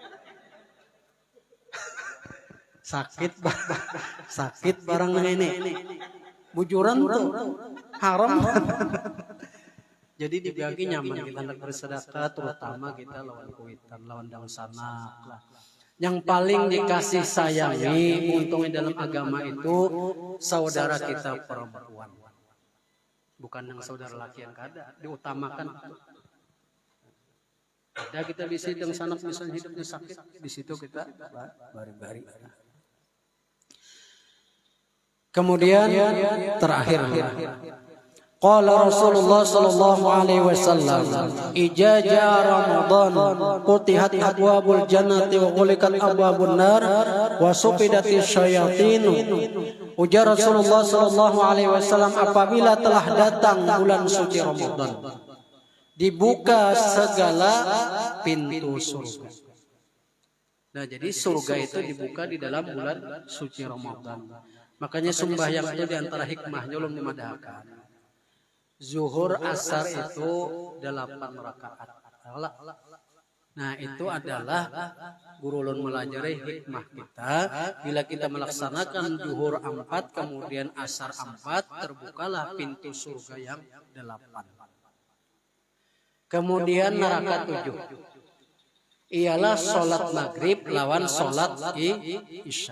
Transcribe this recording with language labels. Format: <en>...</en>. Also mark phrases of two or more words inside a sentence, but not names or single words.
<bjn>Sakit barang ini. Bujuran tuh haram. Jadi dibagi nyaman kita hendak bersedekah terutama kita lawan kuitan, lawan daun sanak lah. Yang paling dikasih sayangi untungnya dalam agama itu saudara kita perempuan. Bukan yang saudara laki yang kada, diutamakan. Ada kita di situ yang sanak misalnya hidupnya sakit, di situ kita bari-bari. Kemudian terakhir</bjn> <ar>قال رسول الله صلى الله عليه وسلم إذا جاء رمضان فتحت أبواب الجنة وغلقت أبواب النار وصفدت الشياطين.</ar> <bjn>Ujar Rasulullah</bjn> <ar>صلى الله عليه وسلم</ar> <bjn>apabila telah datang bulan suci Ramadan dibuka segala pintu surga. Nah, jadi surga itu dibuka di dalam bulan suci Ramadan. Makanya sembahyang itu diantara hikmahnya ulun memadahkan. Zuhur asar itu 8 rakaat. Nah itu adalah guru ulun melajari hikmah kita. Bila kita melaksanakan zuhur 4 kemudian asar 4 terbukalah pintu surga yang 8. Kemudian neraka 7. Ialah sholat maghrib lawan sholat isya.</bjn>